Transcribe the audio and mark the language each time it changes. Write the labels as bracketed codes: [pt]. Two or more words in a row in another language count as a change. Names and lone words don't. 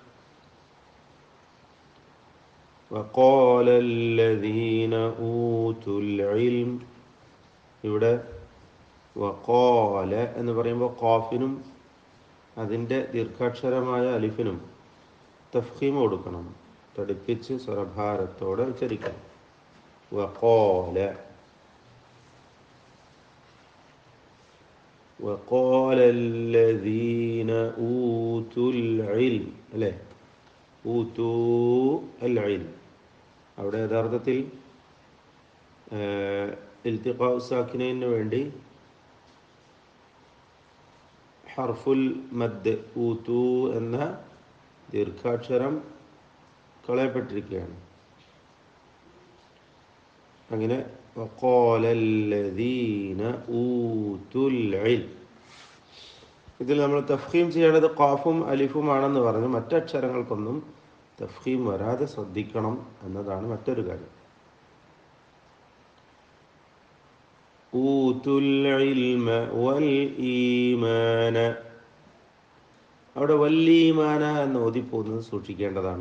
[ar] وقال الذين أوتوا العلم, [ml] ഇവിടെ വഖാല എന്ന് പറയുമ്പോൾ ഖാഫിനും അതിൻ്റെ ദീർഘാക്ഷരമായ അലിഫിനും തഫ്ഖീം കൊടുക്കണം, തടിപ്പിച്ച് സ്വരഭാരത്തോടെ ഉച്ചരിക്കണം. [ar] വഖാല وقال الذين أوتوا العلم അല്ലേ, أوتوا العلم. [ml] അവിടെ യഥാർത്ഥത്തിൽ [ar] التقاء الساكنين [ml] വേണ്ടി [ar] حرف المد [ml] ഊതൂ എന്ന ദീർഘാക്ഷരം കളയപ്പെട്ടിരിക്കുകയാണ്. [ar] അങ്ങനെ وقال الذين أوتوا العلم, [ml] ഇതിൽ നമ്മൾ തഫ്ഖീം ചെയ്യേണ്ടത് ഖാഫും അലിഫുമാണെന്ന് പറഞ്ഞ് മറ്റക്ഷരങ്ങൾക്കൊന്നും തഫ്ഖീം വരാതെ ശ്രദ്ധിക്കണം എന്നതാണ് മറ്റൊരു കാര്യം. [ar] أوتوا العلم والإيمان, [ml] അവിടെ [ar] والإيمان [ml] എന്ന് ഓതിപ്പോകുന്നത് സൂക്ഷിക്കേണ്ടതാണ്.